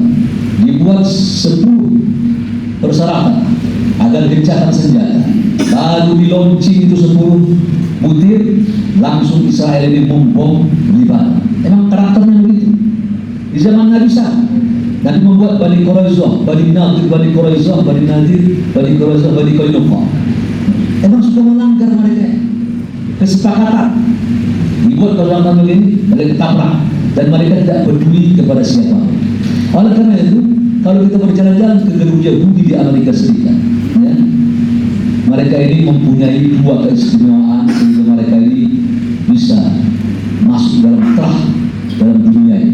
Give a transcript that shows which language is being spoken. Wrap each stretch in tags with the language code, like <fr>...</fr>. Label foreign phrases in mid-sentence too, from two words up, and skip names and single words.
<id>Dibuat 10 persyaratan agar gencatan senjata, lalu dilaunching itu 10 butir, langsung Israel ini membom Libanon. Emang karakternya begitu. Di zaman Nabi Isa, Nabi membuat Bani Quraisyah, Bani Nadir, Bani Quraisyah, Bani Nadir, Bani Quraisyah, Bani Qainuqa. Emang suka melanggar mereka kesepakatan. Dibuat kalau begini, mereka tabrak dan mereka tidak peduli kepada siapa. Oleh karena itu, kalau kita berjalan-jalan ke gedung Yahudi di Amerika Serikat, ya, mereka ini mempunyai dua keistimewaan sehingga mereka ini bisa masuk dalam dunia ini.</id>